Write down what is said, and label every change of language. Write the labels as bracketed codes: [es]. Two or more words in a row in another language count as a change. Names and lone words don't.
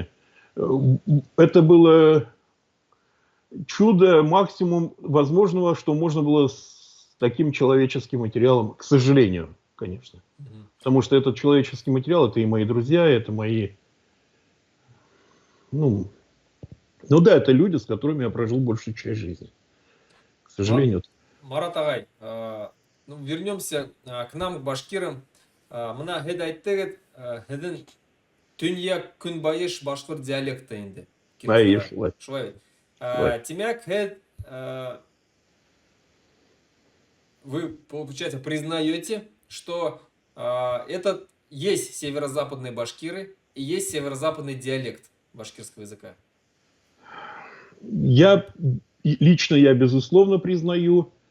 [ru] Это было чудо, максимум возможного, что можно было с таким человеческим материалом, к сожалению, конечно. Потому что этот человеческий материал, это и мои друзья, это мои... Ну да, это люди, с которыми я прожил большую часть жизни. сожалению. Марат Агай, ну, вернемся к нам, к башкирам. [ba] Мына һед әйттегез, һеҙҙең төньяк көнбайыш башҡорт диалекты инде. Әйе, Киров. шулай. Шулай бит. Шулай. Тимәк, [ru] вы, получается, признаете, что это есть северо-западные башкиры и есть северо-западный диалект башкирского языка? Лично я безусловно признаю.